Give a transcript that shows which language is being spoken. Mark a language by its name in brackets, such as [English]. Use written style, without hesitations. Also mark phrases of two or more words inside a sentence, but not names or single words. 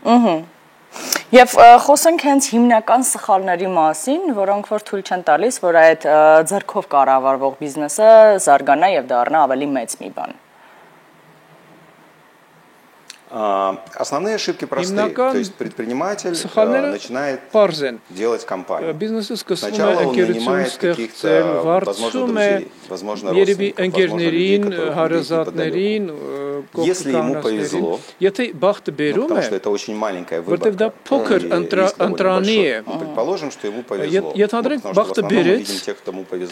[Armenian] Եվ խոսենք հենց հիմնական սխալների մասին, որոնք որ թույլ չեն տալիս, որ այդ ձեռքով կառավարվող բիզնեսը զարգանա եւ դառնա ավելի մեծ մի բան։ [Russian] Основные ошибки простые. То есть предприниматель начинает делать компанию. Сначала он нанимает каких-то, возможно, друзей, возможно, родственников, возможно, людей, которых видит неподалеку. Если ему повезло, потому что это очень маленькая выборка, предположим, что ему повезло, потому что в основном мы видим тех, кому повезло.